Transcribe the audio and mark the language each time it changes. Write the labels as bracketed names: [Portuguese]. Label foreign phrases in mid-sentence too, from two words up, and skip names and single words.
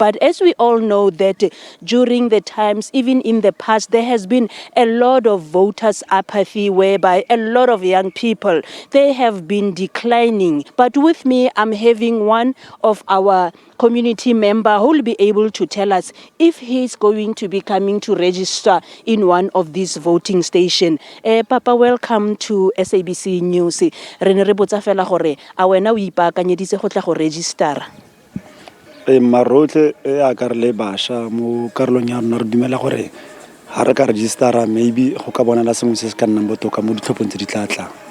[English] But as we all know that during the times, even in the past, there has been a lot of voters' apathy, whereby a lot of young people, they have been declining. But with me, I'm having one of our community member who will be able to tell us if he's going to be coming to register in one of these voting stations. Papa, welcome to SABC News. [Tswana] Rene re botsa fela gore a wena o ipaakanyeditse go tla go register. Marotle a ka re le basha mo karolong ya rona re dumela gore ha re ka registera maybe go ka bona la sengwe se se ka nnang botoka mo ditlhophong tse di tla tlang.